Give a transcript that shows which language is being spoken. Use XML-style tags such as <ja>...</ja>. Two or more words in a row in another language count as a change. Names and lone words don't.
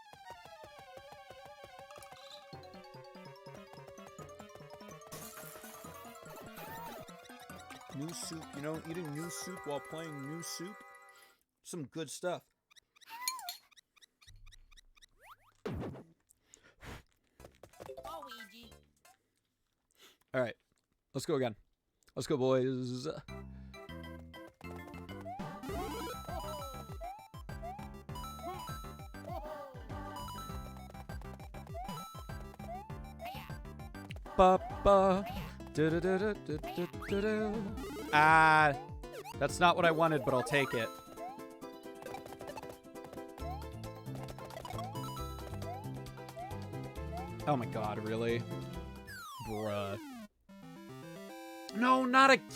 <en>New soup, you know, eating new soup while playing new soup. Some good stuff. Luigi. All right, let's go again. Let's go, boys. Ba ba. Ah, that's not what I wanted, but I'll take it. Oh my god, really? Bruh. No, not again!</en>